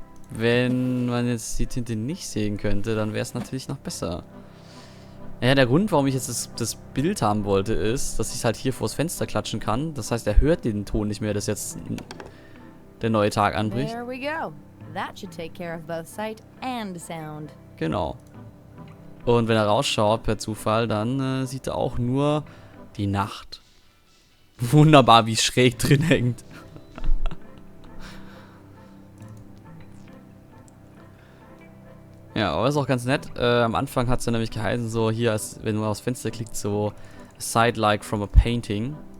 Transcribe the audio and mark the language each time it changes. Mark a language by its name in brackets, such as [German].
[German] Wenn man jetzt die Tinte nicht sehen könnte, dann wäre es natürlich noch besser. Ja, der Grund, warum ich jetzt das Bild haben wollte, ist, dass ich es halt hier vors Fenster klatschen kann. Das heißt, er hört den Ton nicht mehr, dass jetzt der neue Tag anbricht. [English] There we go. That should take care of both sight and sound. [German] Genau. Und wenn er rausschaut per Zufall, dann sieht er auch nur die Nacht. Wunderbar, wie es schräg drin hängt. Ja, aber ist auch ganz nett. Am Anfang hat es ja nämlich geheißen, so hier, als wenn man aufs Fenster klickt, [English] so a side like from a painting.